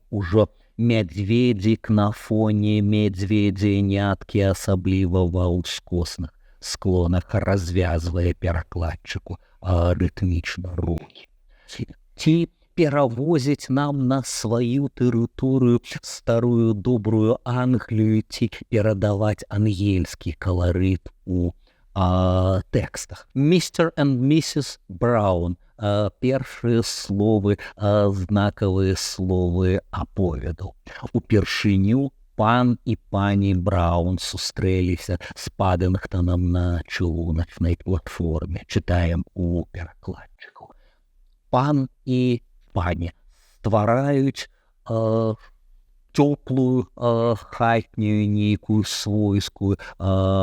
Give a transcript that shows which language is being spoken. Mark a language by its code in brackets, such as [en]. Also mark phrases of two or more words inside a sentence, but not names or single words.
[be] Ужо мядзведзік на фоне медзведзяняткі, асабліва ва ўскосных склонах, развязвае перакладчыку рытмічна рукі. Ці перавозіць нам на сваю тэрыторыю старую добрую Англію, ці перадаваць ангельскі каларыт у тэкстах. [en] «Mr. and Mrs. Brown» — [be] першыя словы, знакавыя словы аповеду. Упершыню пан і пані Браун сустрэліся з Паддынгтонам на чыгуначнай платформе. Чытаем у перакладчыку. Пан і пані ствараюць цёплую, хатнюю, нейкую свойскую атмасферу.